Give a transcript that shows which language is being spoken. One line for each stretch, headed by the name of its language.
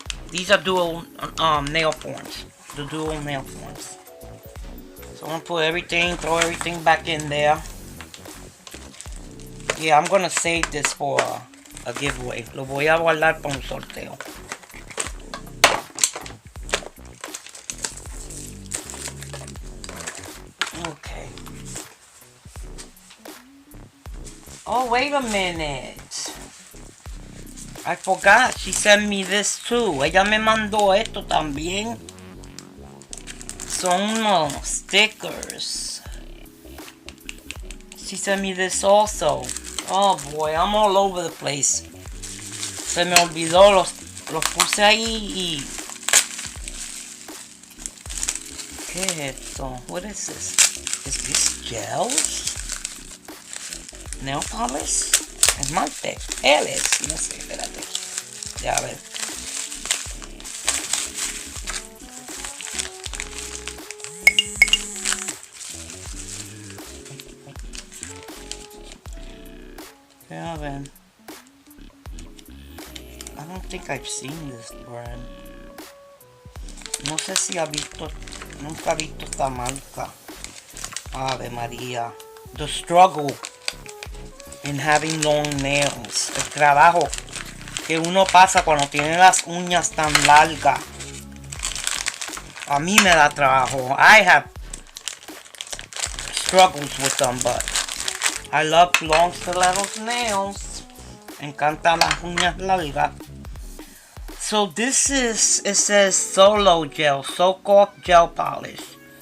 English: These are dual nail forms. The dual nail forms. So I'm gonna put everything, throw everything back in there. Yeah, I'm gonna save this for a giveaway.
Spanish: Lo voy a guardar para un sorteo.
English: Okay. Oh, wait a minute. I forgot. She sent me this too.
Spanish: Ella me mandó esto también. Son unos stickers.
English: She sent me this also. Oh boy, I'm all over the place.
Spanish: Se me olvidó, los puse ahí y... ¿Qué es esto?
English: What is this? Is this gels? Nail polish?
Spanish: Esmalte. Geles. No sé, espérate. Ya a ver.
English: Yeah, man. I don't think I've seen this brand.
Spanish: No sé si ha visto, nunca he visto esta marca. Ave María.
English: The struggle in having long nails.
Spanish: El trabajo que uno pasa cuando tiene las uñas tan largas. A mí me da trabajo.
English: I have struggles with them, but I love long stilettos nails.
Spanish: Me encantan las uñas largas.
English: So this is, it says Solo Gel, Soak Off Gel Polish.